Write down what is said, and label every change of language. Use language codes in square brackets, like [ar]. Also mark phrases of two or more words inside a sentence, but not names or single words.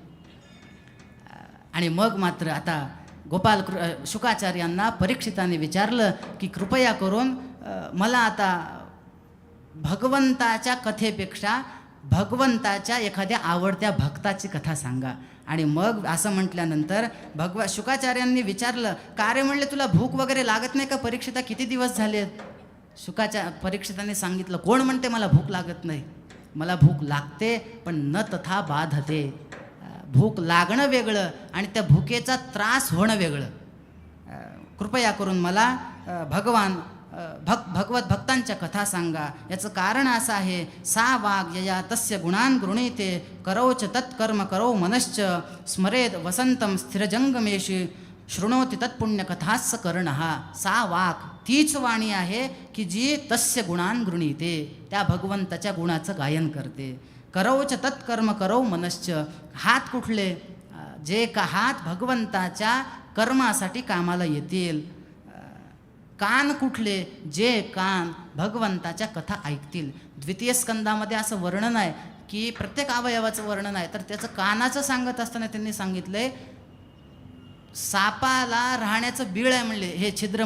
[mr] आणि मग मात्र आता शुकाचार्यांना परीक्षिताने विचारलं की कृपया करून मला आता भगवंताच्या कथेपेक्षा भगवंताच्या एखाद्या आवडत्या भक्ताची कथा सांगा. आणि मग असं म्हटल्यानंतर शुकाचार्यांनी विचारलं, का रे म्हणले, तुला भूक वगैरे लागत नाही का परीक्षिता, किती दिवस झालेत? परीक्षिताने सांगितलं, कोण म्हणते मला भूक लागत नाही? मला भूक लागते, पण [sa] न तथा बाधते. [mr] भूक लागणं वेगळं आणि त्या भुकेचा त्रास होणं वेगळं. कृपया करून मला भगवत भक्तांच्या कथा सांगा. याचं कारण असं आहे, [sa] सा वाग यया तस्य गुणान गृणीते करौच तत्कर्म करौ मनश्च स्मरेद वसंतम स्थिरजंगमेशी शृणोति तत्पुण्यकथास्य कर्णः. सा वाक [mr] तीच वाणी आहे की जी [sa] तस्य गुणान गृणीते, [mr] त्या भगवंताच्या गुणाचं गायन करते. [sa] करौच तत्कर्म करौ मनश्च, [mr] हात कुठले? जे का हात भगवंताच्या कर्मासाठी कामाला येतील. कान कुठले? जे कान भगवंताच्या कथा ऐकतील. द्वितीय स्कंदामध्ये असं वर्णन आहे की प्रत्येक अवयवाचं वर्णन आहे, तर त्याचं कानाचं सांगत असताना त्यांनी सांगितलंय, सापाला राहण्याचं बीळ आहे म्हणले हे छिद्र.